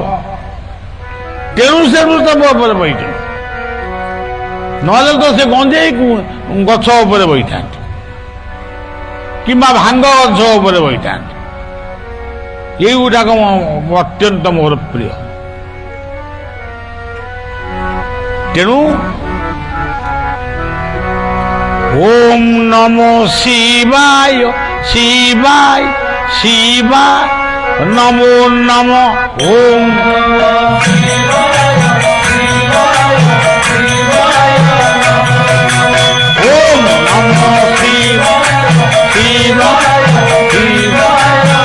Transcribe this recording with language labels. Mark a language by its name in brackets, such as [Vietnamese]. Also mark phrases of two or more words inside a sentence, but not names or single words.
[Odia] ତେଣୁ ସେ ବୃଷଭ ଉପରେ ବହିଛନ୍ତି, ନହେଲେ ତ ସେ ଗଞ୍ଜେଇ ଗଛ ଉପରେ ବହିଥାନ୍ତି କିମ୍ବା ଭାଙ୍ଗ ଗଛ ଉପରେ ବହିଥାନ୍ତି। ଏଇଗୁଡାକ ଅତ୍ୟନ୍ତ ମୋର ପ୍ରିୟ। [Sanskrit] ତେଣୁ ॐ नमो शिवाय शिवाय शिवाय नमो नमो ॐ ॐ नमो शिवाय शिवाय शिवाय শিবায় শিবায়